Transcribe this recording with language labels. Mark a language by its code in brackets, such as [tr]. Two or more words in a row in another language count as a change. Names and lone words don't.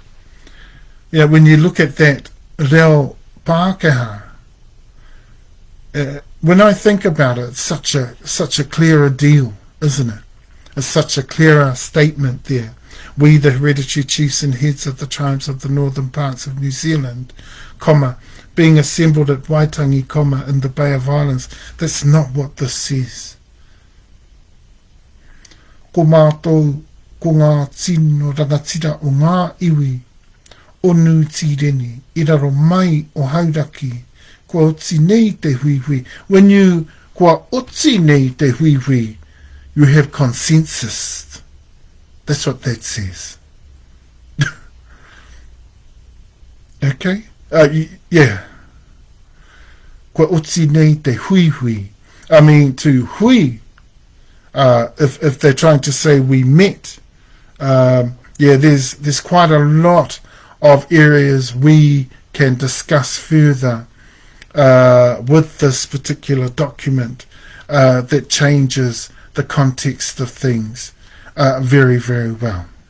[en] Yeah, when you look at that [mi] reo Pākehā, [en] when I think about it, it's such a clearer deal, isn't it? It's such a clearer statement there. We, the hereditary chiefs and heads of the tribes of the northern parts of New Zealand, being assembled at Waitangi, in the Bay of Islands. That's not what this says. [mi] Ko mātou, ko ngā tino rangatira o ngā iwi, onu tireni, I raro mai o hauraki, kua oti nei te hui. [en] When you [mi] kua oti nei te hui, [en] you have consensus. That's what that says. Okay? Yeah. [mi] Kua oti nei te hui. [en] I mean, to hui, if they're trying to say we met, there's quite a lot of areas we can discuss further with this particular document that changes the context of things very, very well.